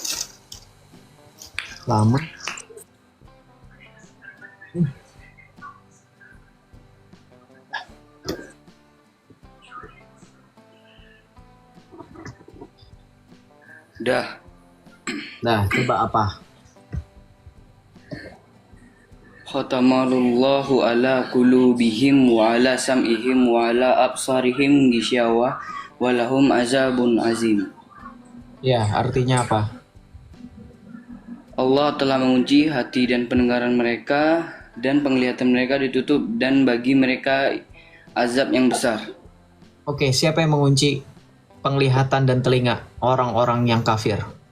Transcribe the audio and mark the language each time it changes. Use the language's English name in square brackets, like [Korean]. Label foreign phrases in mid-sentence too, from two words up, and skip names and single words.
[Indonesian] Lama. Dah. Nah, coba apa? [Arabic] ختم الله على قلوبهم وعلى سمعهم وعلى أبصارهم غشاوة ولهم عذاب عظيم. [Indonesian] Ya, artinya apa? Allah telah mengunci hati dan pendengaran mereka dan penglihatan mereka ditutup dan bagi mereka azab yang besar. Oke, siapa yang mengunci penglihatan dan telinga orang-orang yang kafir?